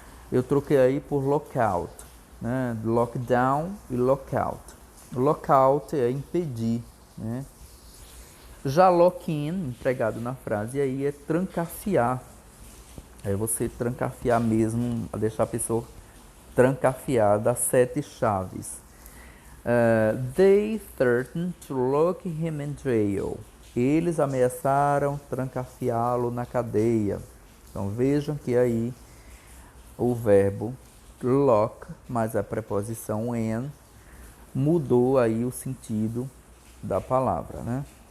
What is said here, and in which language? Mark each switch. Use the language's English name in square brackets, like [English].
[Portuguese] Eu troquei aí por lockout, né? Lockdown e lockout. Lockout é impedir, né? Já lock-in, empregado na frase, aí é trancafiar. É você trancafiar mesmo, deixar a pessoa trancafiada, 7 chaves. [English] They threatened to lock him in jail. [Portuguese] Eles ameaçaram trancafiá-lo na cadeia. Então vejam que aí o verbo lock mais a preposição in mudou aí o sentido da palavra, né?